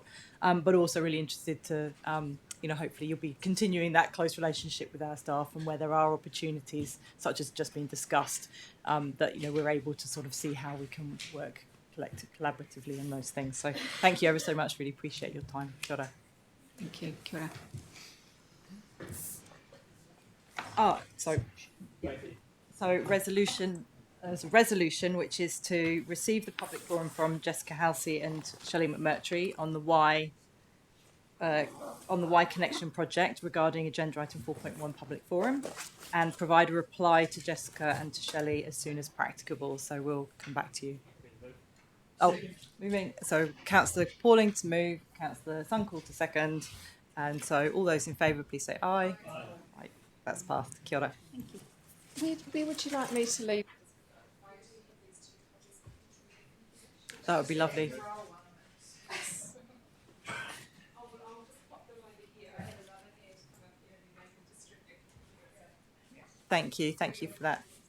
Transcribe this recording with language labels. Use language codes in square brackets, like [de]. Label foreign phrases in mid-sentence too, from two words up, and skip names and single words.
[en] But also really interested to hopefully you'll be continuing that close relationship with our staff, and where there are opportunities such as just being discussed, that we're able to sort of see how we can work collaboratively in those things. So thank you ever so much, really appreciate your time. [mi] Kia ora. [en] Thank you. [mi] Kia ora. [en] There's a resolution which is to receive the public forum from Jessica Halsey and Shelley McMurtry on the why on the Y Connection project regarding agenda item 4.1 public forum, and provide a reply to Jessica and to Shelley as soon as practicable. So we'll come back to you. Oh, moving. So Councillor Pauling to move, Councillor Sunkel to second, and so all those in favour, please say aye. Right, that's passed. [mi] Kia ora. [en] Where would you like me to leave? That would be lovely. Thank you for that.